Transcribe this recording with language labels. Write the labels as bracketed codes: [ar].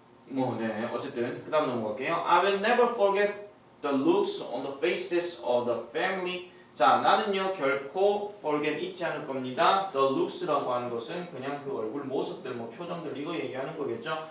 [ko] 네, 어쨌든 그 다음 넘어갈게요. [en] I will never forget the looks on the faces of the family. [ko] 자, 나는요 결코 forget 잊지 않을 겁니다. The looks라고 하는 것은 그냥 그 얼굴 모습들, 뭐 표정들 이거 얘기하는 거겠죠.